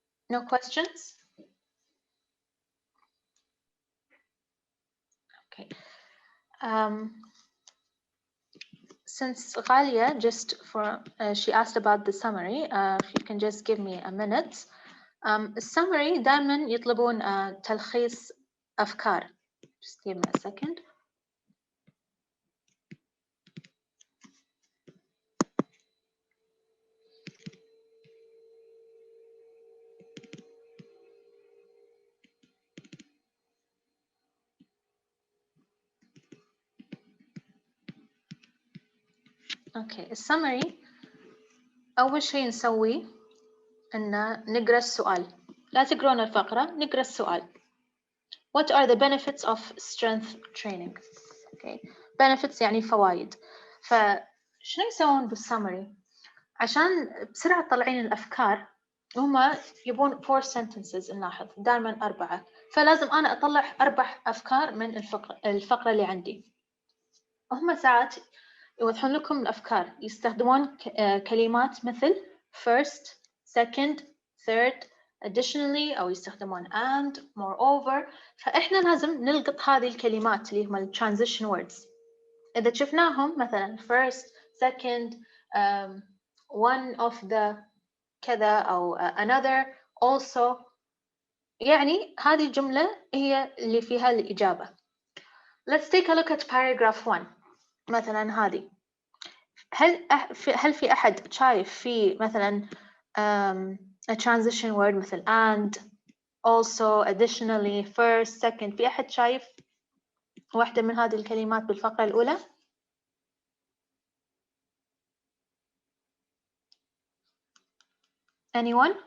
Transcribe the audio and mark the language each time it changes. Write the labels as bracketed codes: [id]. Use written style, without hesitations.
[en] No questions? Okay. Since Ghalia, just for she asked about the summary, if you can just give me a minute. [ar] السمري دائما يطلبون تلخيص أفكار. [en] Just give me a second. [ar] Okay, السمري أول شيء نسويه إن نقرأ السؤال. لا تقرون الفقرة، نقرأ السؤال. [en] What are the benefits of strength training? Okay, benefits [ar] يعني فوائد. فشنو يسوون بالسمري؟ عشان بسرعة طلعين الأفكار، هما يبون 4 sentences نلاحظ دائما 4. فلازم أنا أطلع 4 أفكار من الفقرة اللي عندي. هما ساعات يوضحون لكم الأفكار، يستخدمون كلمات مثل first, second, third, additionally، أو يستخدمون and, moreover. فإحنا لازم نلقط هذه الكلمات اللي هم transition words. إذا شفناهم مثلا first, second, one of the كذا أو another, also، يعني هذه الجملة هي اللي فيها الإجابة. [en] Let's take a look at paragraph 1. [ar] مثلا هذه. هل في أحد شايف في مثلا a transition word مثل and, also, additionally, first, second؟ في أحد شايف واحدة من هذه الكلمات بالفقرة الأولى؟ anyone؟